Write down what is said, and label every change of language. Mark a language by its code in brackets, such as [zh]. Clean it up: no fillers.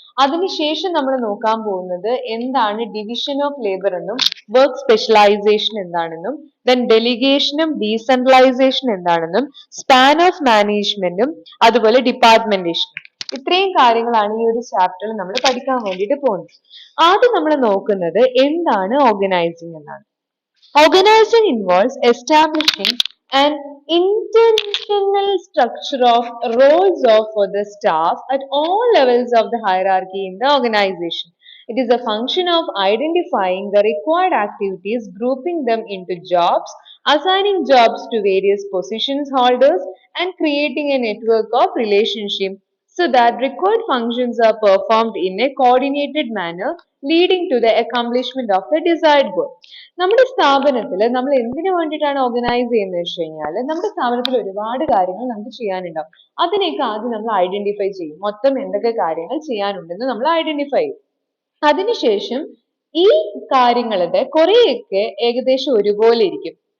[ml] അതിനുശേഷം നമ്മൾ നോക്കാൻ പോകുന്നത് എന്താണ് ഡിവിഷൻ ഓഫ് ലേബർ എന്നും വർക്ക് സ്പെഷ്യലൈസേഷൻ എന്താണെന്നും ദെൻ ഡെലിഗേഷനും ഡീസെൻട്രലൈസേഷൻ എന്താണെന്നും സ്പാൻ ഓഫ് മാനേജ്മെന്റും അതുപോലെ ഡിപ്പാർട്ട്മെന്റേഷനും, ഇത്രയും കാര്യങ്ങളാണ് ഈ ഒരു ചാപ്റ്ററിൽ നമ്മൾ പഠിക്കാൻ വേണ്ടിയിട്ട് പോകുന്നത്. ആദ്യം നമ്മൾ നോക്കുന്നത് എന്താണ് ഓർഗനൈസിംഗ് എന്നാണ്. [en] Organizing involves establishing an intentional structure of roles of for the staff at all levels of the hierarchy in the organization. It is a function of identifying the required activities, grouping them into jobs, assigning jobs to various positions holders, and creating a network of relationship so that required functions are performed in a coordinated manner, leading to the accomplishment of the desired goal. [ml] നമ്മുടെ സ്ഥാപനത്തിൽ നമ്മൾ എന്തിനു വേണ്ടിയിട്ടാണ് organise ചെയ്യുന്നത് വെച്ച് കഴിഞ്ഞാൽ, നമ്മുടെ സ്ഥാപനത്തിൽ ഒരുപാട് കാര്യങ്ങൾ നമുക്ക് ചെയ്യാനുണ്ടാവും. അതിനെയൊക്കെ ആദ്യം നമ്മൾ ഐഡന്റിഫൈ ചെയ്യും. മൊത്തം എന്തൊക്കെ കാര്യങ്ങൾ ചെയ്യാനുണ്ടെന്ന് നമ്മൾ ഐഡന്റിഫൈ ചെയ്യും. അതിനുശേഷം ഈ കാര്യങ്ങളുടെ കുറെയൊക്കെ ഏകദേശം ഒരുപോലെ ഇരിക്കും.